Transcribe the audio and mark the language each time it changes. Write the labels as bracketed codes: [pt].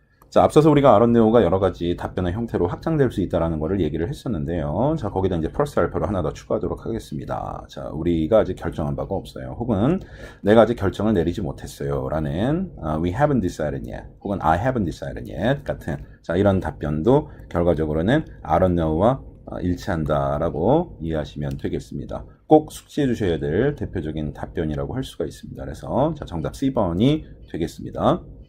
[ko] 자, 앞서서 우리가 [en] I don't know [ko] 가 여러 가지 답변의 형태로 확장될 수 있다는 것을 얘기를 했었는데요. 자, 거기다 이제 플러스 알파로 하나 더 추가하도록 하겠습니다. 자, 우리가 아직 결정한 바가 없어요. 혹은 내가 아직 결정을 내리지 못했어요. [en] 라는 we haven't decided yet. [ko] 혹은 [en] I haven't decided yet [ko] 같은 자, 이런 답변도 결과적으로는 I don't know와 일치한다라고 이해하시면 되겠습니다. 꼭 숙지해 주셔야 될 대표적인 답변이라고 할 수가 있습니다. 그래서 자, 정답 C번이 되겠습니다.